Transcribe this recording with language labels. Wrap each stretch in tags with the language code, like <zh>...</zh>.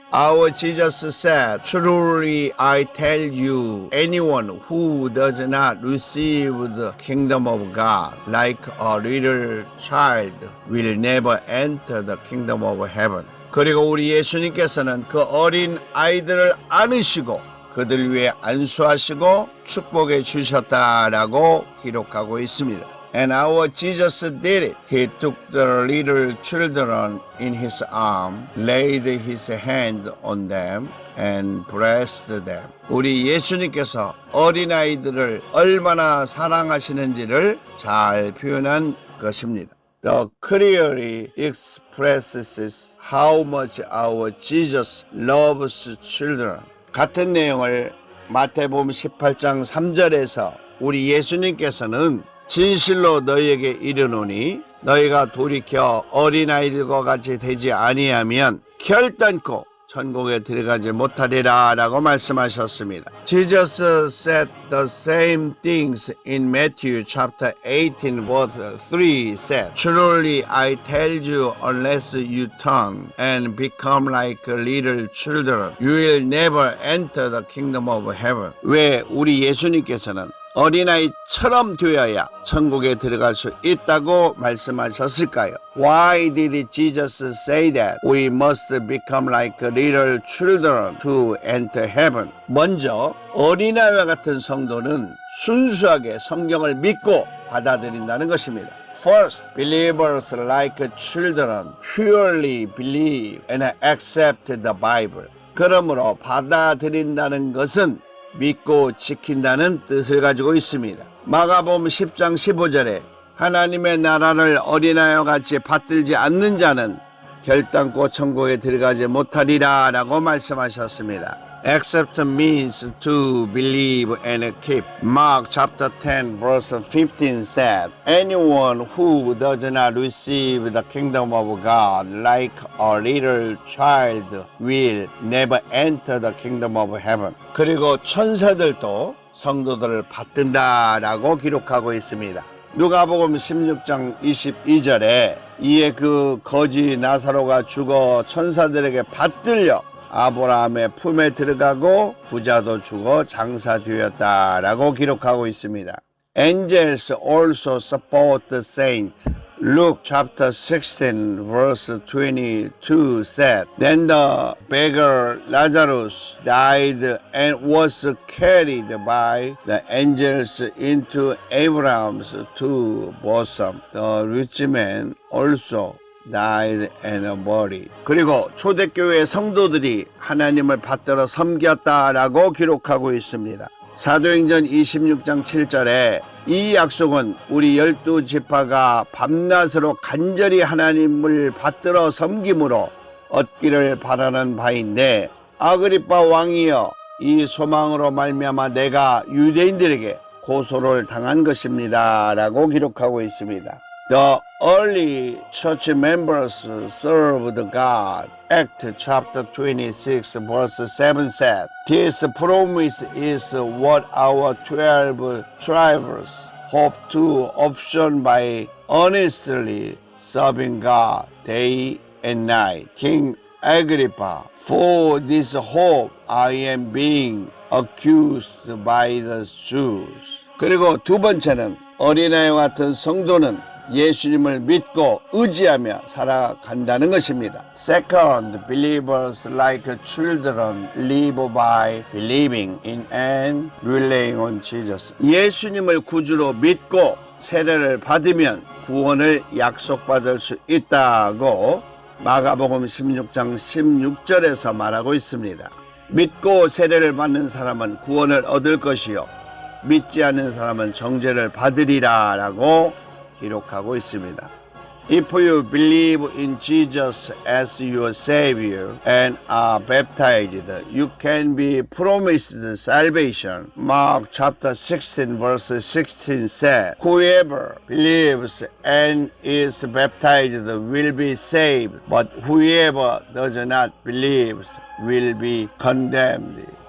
<en>Our Jesus said, Truly I tell you, anyone who does not receive the kingdom of God like a little child will never enter the kingdom of heaven.</en> <ko>그리고 우리 예수님께서는 그 어린 아이들을 안으시고 그들 위해 안수하시고 축복해 주셨다라고 기록하고 있습니다.</ko> <en>And our Jesus did it. He took the little children in his arm, laid his hand on them, and blessed them.</en> <ko>우리 예수님께서 어린아이들을 얼마나 사랑하시는지를 잘 표현한 것입니다.</ko> <en>The clearly expresses how much our Jesus loves children.</en> <ko>같은 내용을 마태복음 18장 3절에서 우리 예수님께서는 진실로 너희에게 이르노니 너희가 돌이켜 어린아이들과 같이 되지 아니하면 결단코 천국에 들어가지 못하리라 라고 말씀하셨습니다.</ko> <en>Jesus said the same things in Matthew chapter 18 verse 3 said, Truly I tell you, unless you turn and become like little children, you will never enter the kingdom of heaven.</en> <ko>왜 우리 예수님께서는 어린아이처럼 되어야 천국에 들어갈 수 있다고 말씀하셨을까요?</ko> <en>Why did Jesus say that we must become like little children to enter heaven?</en> <ko>먼저 어린아이와 같은 성도는 순수하게 성경을 믿고 받아들인다는 것입니다.</ko> <en>First, believers like children purely believe and accept the Bible.</en> <ko>그러므로 받아들인다는 것은 믿고 지킨다는 뜻을 가지고 있습니다. 마가복음 10장 15절에 하나님의 나라를 어린아이와 같이 받들지 않는 자는 결단코 천국에 들어가지 못하리라 라고 말씀하셨습니다.</ko> <en>Accept means to believe and keep. Mark chapter 10 verse 15 said, Anyone who does not receive the kingdom of God like a little child will never enter the kingdom of heaven.</en> <ko>그리고 천사들도 성도들을 받든다라고 기록하고 있습니다. 누가복음 16장 22절에 이에 그 거지 나사로가 죽어 천사들에게 받들려 아브라함의 품에 들어가고 부자도 죽어 장사되었다라고 기록하고 있습니다.</ko> <en>Angels also support the saint. Luke chapter 16 verse 22 said, Then the beggar Lazarus died and was carried by the angels into Abraham's bosom. The rich man also died and buried.</en> <ko>그리고 초대교회 성도들이 하나님을 받들어 섬겼다라고 기록하고 있습니다. 사도행전 26장 7절에 이 약속은 우리 12지파가 밤낮으로 간절히 하나님을 받들어 섬김으로 얻기를 바라는 바인데 아그리빠 왕이여 이 소망으로 말미암아 내가 유대인들에게 고소를 당한 것입니다 라고 기록하고 있습니다.</ko> <en>The early church members served God. Acts chapter 26 verse 7 said, This promise is what our 12 tribes hope to obtain by earnestly serving God day and night. King Agrippa, for this hope I am being accused by the Jews.</en> <ko>그리고 두 번째는 어린아이와 같은 성도는 예수님을 믿고 의지하며 살아간다는 것입니다.</ko> <en>Second, believers like children live by believing in and relying on Jesus.</en> <ko>예수님을 구주로 믿고 세례를 받으면 구원을 약속받을 수 있다고 마가복음 16장 16절에서 말하고 있습니다. 믿고 세례를 받는 사람은 구원을 얻을 것이요 믿지 않는 사람은 정죄를 받으리라 라고 기록하고 있습니다.</ko> <en>If you believe in Jesus as your Savior and are baptized, you can be promised salvation. Mark chapter 16 verse 16 said, Whoever believes and is baptized will be saved, but whoever does not believe will be condemned.</en>